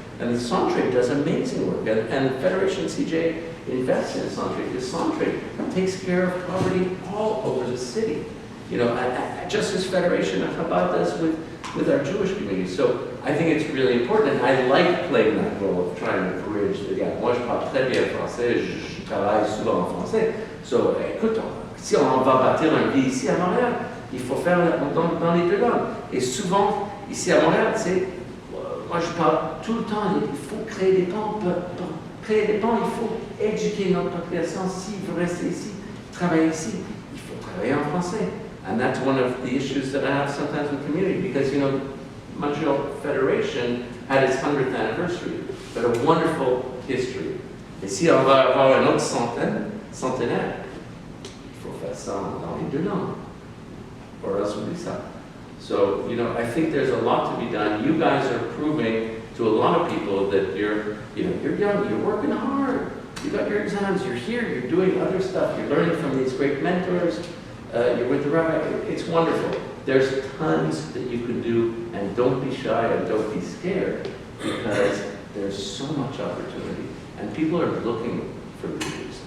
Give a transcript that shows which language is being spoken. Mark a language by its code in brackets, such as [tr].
[en] And the Centre does amazing work. And Federation CJ invests in Centre. The Centre takes care of poverty all over the city. Just as Federation of Chabad does with with our Jewish community. So I think it's really important, and I like playing that role of trying to bridge the gap. [fr] Moi, je parle très bien français, je travaille souvent en français. So, écoute, si on va bâtir un pays ici à Montréal, il faut faire dans les deux langues. Et souvent, ici à Montréal, moi je parle tout le temps, il faut créer des ponts. Pour créer des ponts, il faut éduquer notre population. S'il veut rester ici, travailler ici, il faut travailler en français. [en] And that's one of the issues that I have sometimes with community, because, you know, Montreal Federation had its 100th anniversary, but a wonderful history. [fr] Et si on va avoir un autre centenaire, il faut faire ça dans les deux langues, [en] or else we'll be stuck. So, you know, I think there's a lot to be done. You guys are proving to a lot of people that you're young, you're working hard, you got your exams, you're here, you're doing other stuff, you're learning from these great mentors, you're with the rabbi. It's wonderful. There's tons that you can do, and don't be shy and don't be scared, because there's so much opportunity, and people are looking for leaders.